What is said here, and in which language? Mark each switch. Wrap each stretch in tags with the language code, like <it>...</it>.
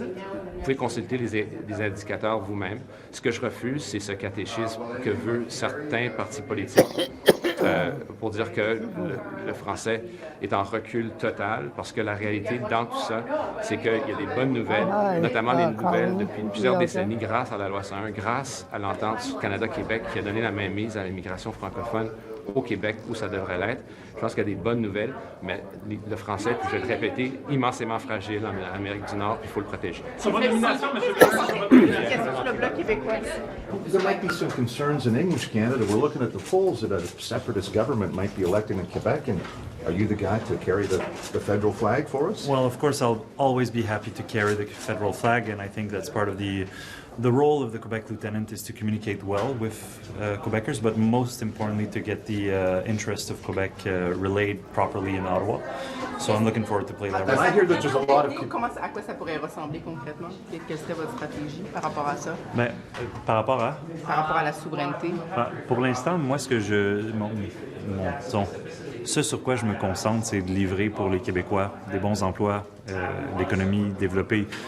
<fr>Vous pouvez consulter les indicateurs vous-même. Ce que je refuse, c'est ce catéchisme que veulent certains partis politiques pour dire que le français est en recul total, parce que la réalité dans tout ça, c'est qu'il y a des bonnes nouvelles, notamment les nouvelles depuis plusieurs décennies, grâce à la loi 101, grâce à l'entente Canada-Québec qui a donné la mainmise à l'immigration francophone au Québec, où ça devrait l'être. Je pense qu'il y a des bonnes nouvelles, mais le français, puis je vais le répéter, immensément fragile en Amérique du Nord, puis il faut le protéger. sur votre nomination, M. le Le Bloc québécois.</fr> <en>There might be some concerns in English Canada. We're looking at the polls that a separatist government might be elected in Quebec, and are you the guy to carry the federal flag for us? Well, of course, I'll always be happy to carry the federal flag, and I think that's part of the role of the Quebec Lieutenant is to communicate well with Quebecers, but most importantly to get the interest of Quebec relayed properly in Ottawa. So I'm looking forward to play that role. I hear that there's a lot of...</en> <fr>À quoi ça pourrait ressembler concrètement? Quelle serait votre stratégie par rapport à ça? Ben, par rapport à? Par rapport à la souveraineté? Pour l'instant, moi, ce sur quoi je me concentre, c'est de livrer pour les Québécois des bons emplois, l'économie développée.</fr>